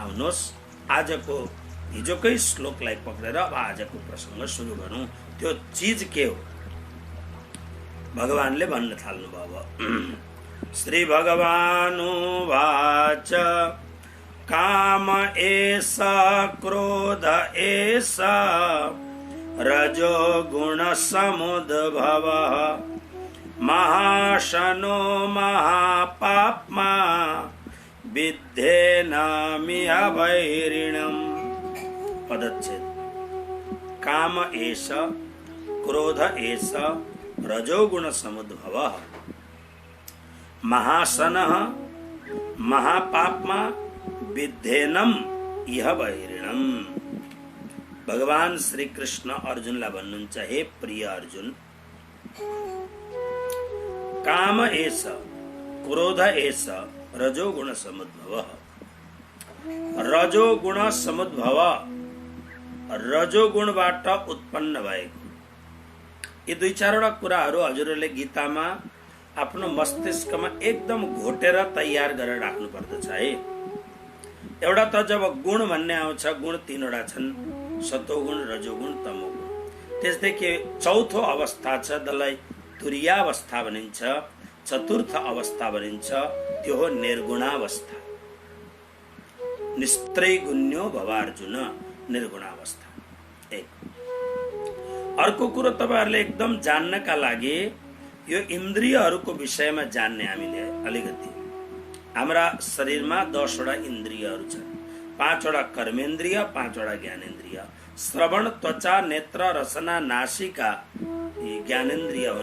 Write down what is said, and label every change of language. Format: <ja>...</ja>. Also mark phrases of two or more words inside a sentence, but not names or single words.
<ne>आउनुहोस् आजको हिजोकै श्लोकलाई पक्रेर अब आजको प्रसङ्ग सुरु गरौँ। त्यो चीज के हो भगवानले भन्न थाल्नुभयो।</ne> <sa>श्री भगवानुवाच काम एष क्रोध एष रजो गुण समुद्भवः महाशनो महापाप्मा विद्धेनामिह वैरिणम्।</sa> <ne>पदच्छेद।</ne> <sa>काम एष क्रोध एष रजोगुण समुद्भवः महाशनः महापाप्मा विद्धेनम इह वैरिणम्।</sa> <ne>भगवान श्री कृष्ण अर्जुनलाई भन्नुहुन्छ, हे प्रिय अर्जुन,</ne> <sa>काम एष क्रोध एष रजोगुण समुद्भवः।</sa> <ne>रजोगुण समुद्भव, रजोगुणबाट उत्पन्न भएको यी दुई चारवटा कुराहरू हजुरहरूले गीतामा आफ्नो मस्तिष्कमा एकदम घोटेर तयार गरेर राख्नु पर्दछ है। एउटा त जब गुण भन्ने आउँछ, गुण तीनवटा छन्, सतोगुण रजोगुण तमोगुण। त्यसदेखि चौथो अवस्था छ, जसलाई तुरीयावस्था भनिन्छ, चतुर्थ अवस्था भनिन्छ, त्यो हो निर्गुणावस्था।</ne> <sa>निस्त्रैगुण्यो भवार्जुन,</sa> <ne>निर्गुणावस्था एक। अर्को कुरो तपाईहरुले एकदम जान्नका लागि यो इन्द्रियहरूको विषयमा जान्ने हामीले अलिकति। हाम्रा शरीरमा 10 वटा इन्द्रियहरू छन्, 5 वटा कर्मेन्द्रिय, 5 वटा ज्ञानेन्द्रिय। श्रवण, त्वचा, नेत्र, रसना, नासिका यी ज्ञानेन्द्रिय हुन्।</ne>